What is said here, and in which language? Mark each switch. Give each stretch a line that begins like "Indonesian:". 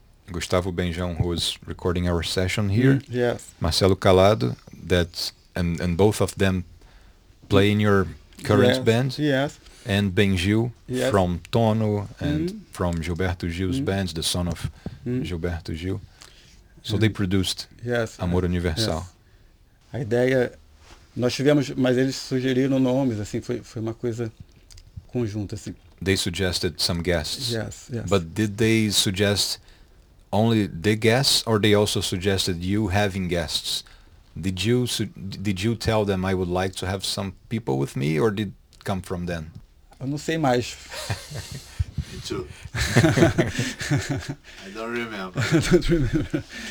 English: Gustavo Benjão, who is recording our session here. Mm, yes. Marcelo Calado, that, and both of them play in your current band. Yes. And Benjil from Tono and from Gilberto Gil's band, the son of Gilberto Gil. So they produced Amor Universal.
Portuguese: Yes. A ideia, nós tivemos, mas eles sugeriram nomes, assim, foi uma coisa conjunta, assim.
English: They suggested some guests. Yes. But did they suggest only the guests, or they also suggested you having guests? Did you tell them I would like to have some people with me, or did it come from them?
Portuguese: Eu não sei mais.
English: Me too. I don't remember.